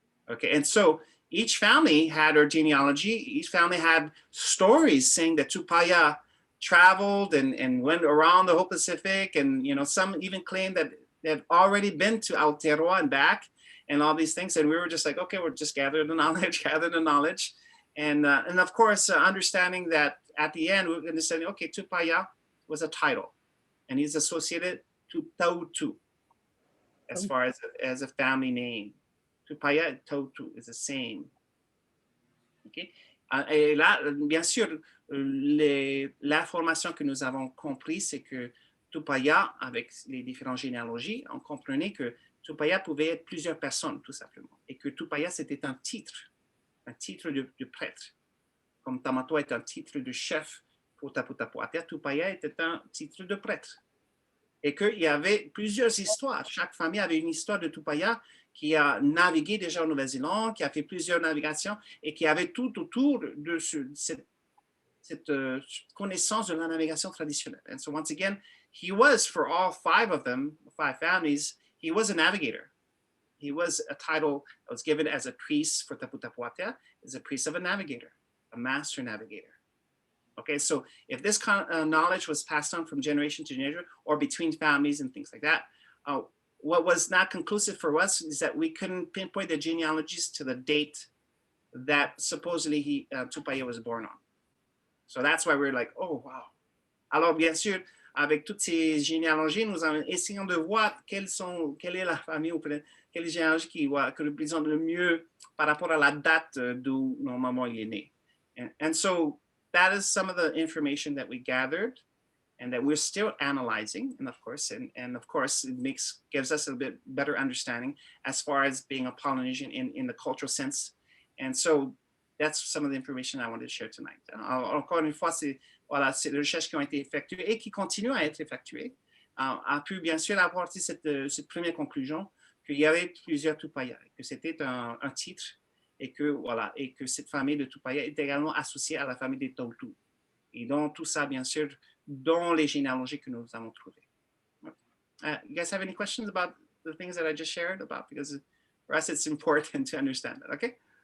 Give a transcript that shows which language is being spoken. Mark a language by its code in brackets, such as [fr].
[en] Okay, and so each family had their genealogy. Each family had stories saying that Tupaya traveled and went around the whole Pacific, and some even claimed that they had already been to Aotearoa and back, and all these things. And we were just like, okay, we're just gathering the knowledge, and of course, understanding that at the end we're going to say, okay, Tupaya was a title, and he's associated to Tautu as far as a family name. Tupaya et Tautu is the same. Okay? [fr] Et là, bien sûr, l'information que nous avons compris, c'est que Tupaya, avec les différentes généalogies, on comprenait que Tupaya pouvait être plusieurs personnes, tout simplement. Et que Tupaya, c'était un titre de prêtre. Comme Tamatoa est un titre de chef pour Tapu Tapu Atea, Tupaya était un titre de prêtre. Et qu'il y avait plusieurs histoires. Chaque famille avait une histoire de Tupaya qui a navigué déjà en Nouvelle-Zélande, qui a fait plusieurs navigations et qui avait tout autour de cette connaissance de la navigation traditionnelle. [en] And so once again, he was, for all five of them, 5 families, he was a navigator. He was a title that was given as a priest for Tapu Tapu Atea, as a priest of a navigator, a master navigator. Okay, so if this kind of knowledge was passed on from generation to generation or between families and things like that, what was not conclusive for us is that we couldn't pinpoint the genealogies to the date that supposedly Tupaya was born on. So that's why we're like, oh, wow. [fr] Alors, bien sûr, avec toutes ces généalogies, nous essayons de voir quelle est la famille ou quelle généalogie qui représente le mieux par rapport à la date d'où normalement il est né. [en] And so that is some of the information that we gathered and that we're still analyzing. And of course, it gives us a bit better understanding as far as being a Polynesian in the cultural sense. And so that's some of the information I wanted to share tonight. [fr] Encore une fois, c'est les recherches qui ont été effectuées et qui continuent à être effectuées a pu bien sûr apporter cette première conclusion qu'il y avait plusieurs Tupaya, que c'était un titre et que cette famille de Tupaya est également associée à la famille des Tautu. Et donc tout ça, bien sûr, dans les généalogies que nous avons trouvées. [en] You guys have any questions about the things that I just shared about? Because for us, it's important to understand that, okay?